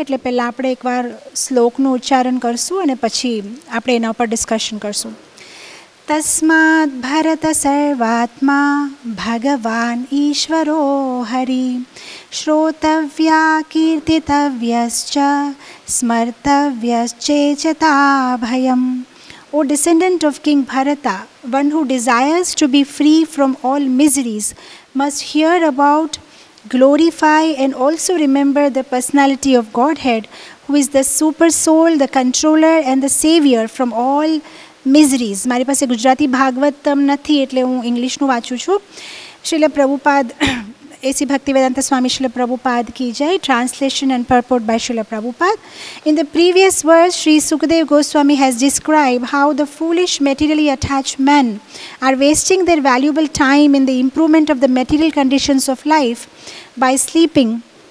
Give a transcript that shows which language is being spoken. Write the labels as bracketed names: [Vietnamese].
[Gujarati] એટલે પહેલાં આપણે એકવાર શ્લોકનું ઉચ્ચારણ કરશું અને પછી આપણે એના ઉપર ડિસ્કશન કરશું. [Sanskrit] તસ્માદ ભરત સર્વાત્મા ભગવાન ઈશ્વરો Hari, શ્રોતવ્યા કીર્તિતવ્યશ્ચ સ્મર્તવ્યશ્ચેચતા ભયમ. [English] O descendant of King Bharata, one who desires to be free from all miseries must hear about, glorify and also remember the personality of Godhead, who is the super soul, the controller and the savior from all miseries. [Gujarati] મારી પાસે ગુજરાતી ભાગવતમ નથી એટલે હું ઇંગ્લિશનું વાંચું છું. Srila Prabhupada A.C. [English] Bhaktivedanta Swami Srila Prabhupada [Hindi] ki jai. [English] Translation and purport by Srila Prabhupada. In the previous verse, Sri Sukadeva Goswami has described how the foolish materially attached men are wasting their valuable time in the improvement of the material conditions of life by sleeping